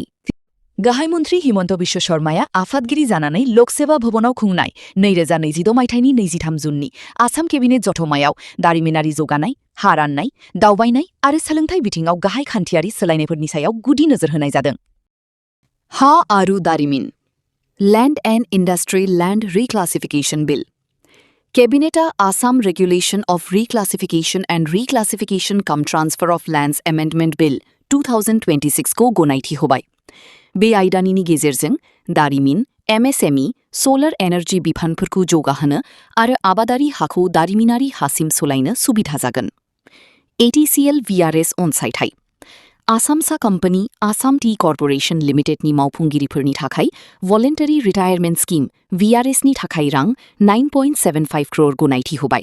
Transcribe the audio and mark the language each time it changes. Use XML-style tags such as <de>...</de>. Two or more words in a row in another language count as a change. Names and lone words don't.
<brx>गाहाय मन्त्री हिमन्त बिश्व शर्माया आफादगिरि जानानै लोकसेवा भवनाव खुंनाय 2026 मायथाइनि 23 जुननि आसाम केबिनेट जथुम्मायाव दारिमिनारि जौगानाय, हा राननाय, दावबायनाय आरो सोलोंथाइ बिथिङाव गाहाय खान्थियारि सोलायनायफोरनि सायाव गुदि नोजोर होनाय जादों। हा आरो दारिमिन</brx> <en>land and industry land reclassification bill.</en> <brx>कैबिनेटा Assam Regulation of Reclassification and Reclassification cum Transfer of Lands Amendment Bill 2026 को गनायथि होबाय। बे आयदानि गेजेरजों दारिमिन, MSME, सोलार एनार्जी बिफानफोरखौ जौगाहोनो आरो आबादारि हाखौ दारिमिनारि हासिम सोलायनो सुबिधा जागोन। ATCL VRS अनसायथाय आसामसा कम्पानी आसाम टी कर्परेशन लिमिटेडनि मावफुंगिरिफोरनि थाखाय</brx> <en>voluntary retirement scheme</en> <brx>VRS नि थाखाय रां 9.75 करोड़ गनायथि होबाय।</brx>